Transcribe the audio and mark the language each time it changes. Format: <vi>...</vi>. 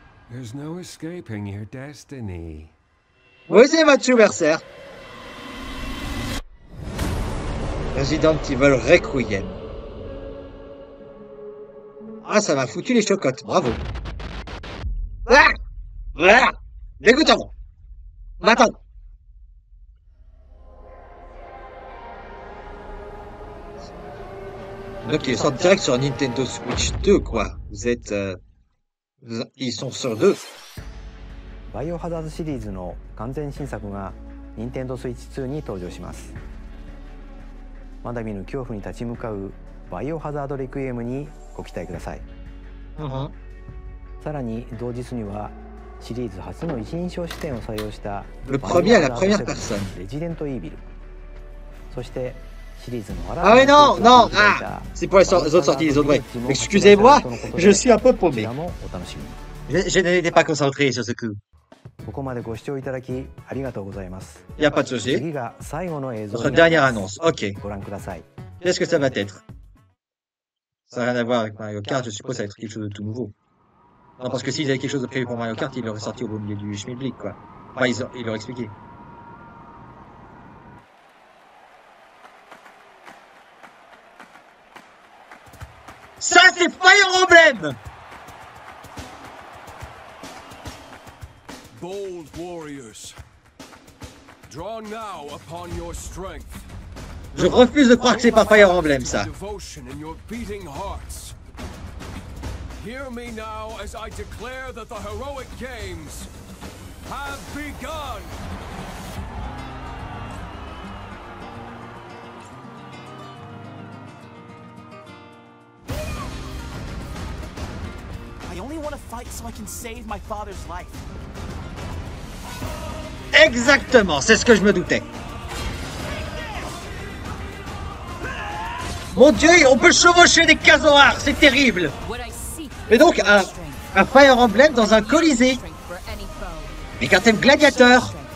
<en>There's no escaping your destiny.</en> <fr>Oui, c'est Matthew Mercer.</fr> <en>Resident Evil Requiem.</en> <fr>Ah, ça m'a foutu les chocottes, bravo. Ah, ah, dégoûtant. Maintenant. Donc ils sortent direct sur Nintendo Switch 2, quoi. Vous êtes... ils sont sur 2.</fr> <ja>バイオハザードシリーズの完全新作が Nintendo Switch 2に登場します。まだ見ぬ恐怖に立ち向かうバイオハザードレクイエムにご期待ください。さらに同日にはシリーズ初の一人称視点を採用した</ja> <fr>Le premier à la première personne.</fr> <ja>レジデントイービル、そしてシリーズの</ja> <fr>Ah mais non, non, ah, c'est pour les autres sorties des autres, ouais. Excusez-moi, je suis un peu paumé. Je n'étais pas concentré sur ce coup.</fr> <ja>ここまでご視聴いただきありがとうございます。</ja> <fr>Il n'y a pas de souci.</fr> <ja>次が最後の映像</ja> <fr>Notre dernière annonce, ok.</fr> <ja>ご覧ください。</ja> <fr>Qu'est-ce que ça va être? Ça n'a rien à voir avec Mario Kart, je suppose que ça va être quelque chose de tout nouveau. Non, parce que s'ils avaient quelque chose de prévu pour Mario Kart, ils l'auraient sorti au beau milieu du Schmilblick, quoi. Enfin, ils l'auraient expliqué. Ça, c'est Fire Emblem!</fr> <en>Bold warriors, draw now upon your strength.</en> <fr>Je refuse de croire que c'est pas Fire Emblem, ça.</fr> <en>Devotion in your beating hearts. Hear me now as I declare that the heroic games have begun. I only want to fight so I can save my father's life.</en> <fr>Exactement, c'est ce que je me doutais. Mon Dieu, on peut chevaucher des casoars, c'est terrible. Et donc, un Fire Emblem dans un colisée. Avec un thème gladiateur.</fr>